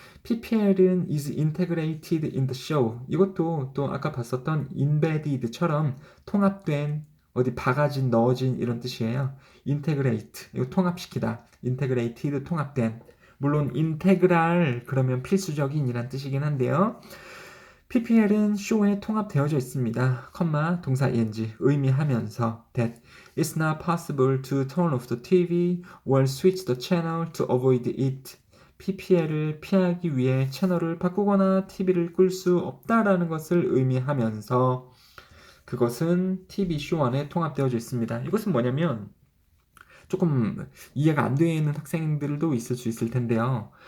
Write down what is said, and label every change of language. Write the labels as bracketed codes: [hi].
[ko] PPL은 [en] is integrated in the show. [ko] 이것도 또 아까 봤었던 embedded처럼 통합된 어디 박아진 넣어진 이런 뜻이에요. integrate 이거 통합시키다. integrated 통합된 물론 integral 그러면 필수적인이란 뜻이긴 한데요. PPL은 show에 통합되어져 있습니다. 컴마 동사 ing 의미하면서 [en] that it's not possible to turn off the TV or switch the channel to avoid it. [ko] PPL을 피하기 위해 채널을 바꾸거나 TV를 끌 수 없다라는 것을 의미하면서 그것은 TV 쇼 안에 통합되어져 있습니다. 이것은 뭐냐면 조금 이해가 안 되는 학생들도 있을 수 있을 텐데요.